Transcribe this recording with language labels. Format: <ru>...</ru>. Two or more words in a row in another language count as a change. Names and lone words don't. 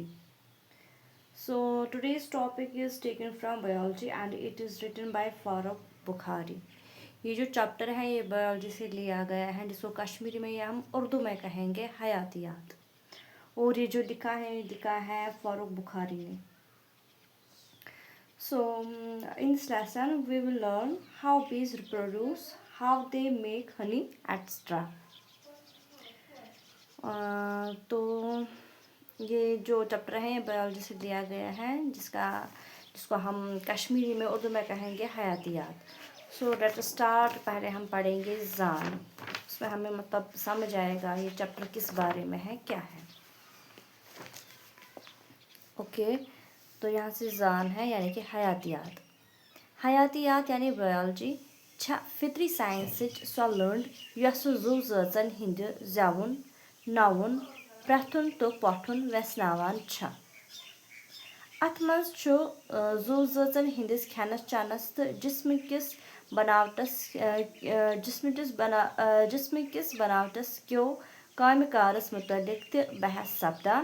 <en>So today's topic is taken from biology and it is written by Farooq Bukhari.</en> <hi>ये जो चैप्टर है ये बायोलॉजी से लिया गया है, जिसको कश्मीरी में या हम उर्दू में कहेंगे हयातियात। और ये जो लिखा है फारूक बुखारी ने।</hi> <en>So, in this lesson, we will learn how bees reproduce, how they make honey, etc.</en> <hi>तो ये जो चैप्टर है ये बायोलॉजी से लिया गया है जिसको हम कश्मीरी में उर्दू में कहेंगे हयातियात।</hi> <en>So let start.</en> <hi>पहले हम पढ़ेंगे जान, उसमें हमें मतलब समझ आएगा ये चैप्टर किस बारे में है, क्या है। ओके तो यहाँ से जान है यानी कि हयातियात। हयातियात यानी बायोलॉजी फितरी साइंस</hi> <ks>सो लर्न यस जू जन हिंद जवुन नवुन प्रथुन तो पठुन वेस्नावान छ। अथ मज जू जन हिंदिस खेनस चनस तो जिस्मिकिस बनावटस क्यों कामकारस मुतलिक तो बहस सपदान।</ks>